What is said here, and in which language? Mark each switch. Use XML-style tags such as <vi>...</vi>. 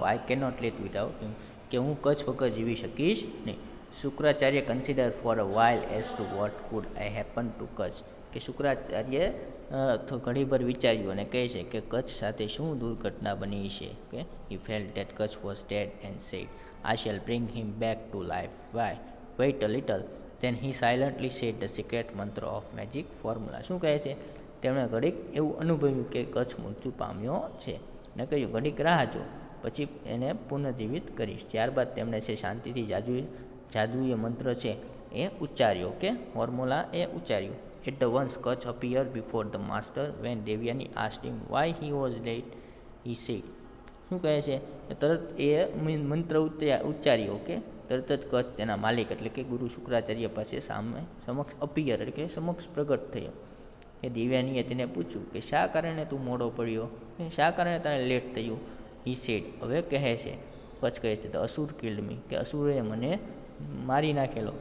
<en>I can not live without him,</en> <gu>કે હું કચ્છ વગર જીવી શકીશ નહીં.</gu> <en>Shukracharya consider for a while as to what could I happen to Kacha,</en> <gu>કે શુક્રાચાર્ય તો ઘણીવાર વિચાર્યું અને કહે છે કે કચ્છ સાથે શું દુર્ઘટના બની છે કે</gu> <en>he felt that Kutch was dead and said, I shall bring him back to life. Why? Wait a little. Then he silently said the secret mantra of magic formula.</en> <gu>શું કહે છે? તેમણે ઘડીક એવું અનુભવ્યું કે કચ્છ મૃત્યુ પામ્યો છે ને કહ્યું ઘડીક રાહ જો, પછી એને પુનર્જીવિત કરીશ. ત્યારબાદ તેમણે છે શાંતિથી જાદુઈ મંત્ર છે એ ઉચ્ચાર્યો કે formula A ઉચ્ચાર્યું.</gu> <en>At the once Kutch appeared before the master. When Devyani asked him why he was late, he said,</en> <gu>શું કહે છે? તરત એ મંત્ર ઉચ્ચાર્યો કે તરત જ કચ્છ તેના માલિક એટલે કે ગુરુ શુક્રાચાર્ય પાસે સમક્ષ અપિયર એટલે કે સમક્ષ પ્રગટ થયો. એ દેવ્યાનીએ તેને પૂછ્યું કે શા કારણે તું મોડો પડ્યો, શા કારણે તને લેટ થયું.</gu> <en>he said,</en> <gu>હવે કહે છે કચ્છ કહે છે,</gu> <en>the asura killed me,</en> <gu>કે અસુરે મને મારી નાખેલો.</gu>